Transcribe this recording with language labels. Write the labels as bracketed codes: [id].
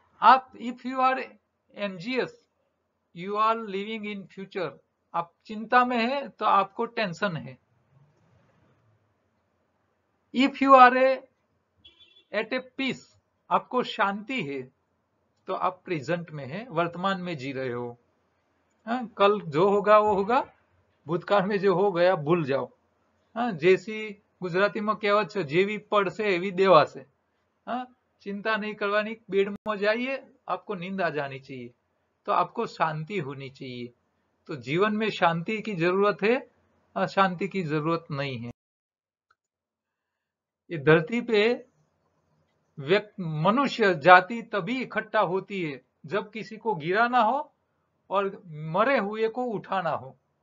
[hi] आप [en] if you are anxious, you are living in future, [hi] आप चिंता में है तो आपको टेंशन है। [en] if you are at a peace, [hi] आपको शांति है तो आप प्रेजेंट में है, वर्तमान में जी रहे हो। हाँ, कल जो होगा वो होगा, भूतकाल में जो हो गया भूल जाओ। [gu] हाँ, जैसी ગુજરાતીમાં કહેવત છે, જેવી પડશે એવી દેવાશે। [hi] हाँ, चिंता नहीं करवानी, बेड में जाइए, आपको नींद आ जानी चाहिए। तो आपको शांति होनी चाहिए। तो जीवन में शांति की जरूरत है, अशांति की जरूरत नहीं है। ये धरती पे मनुष्य जाति तभी इकट्ठा होती है जब किसी को गिराना हो और मरे हुए को उठाना हो।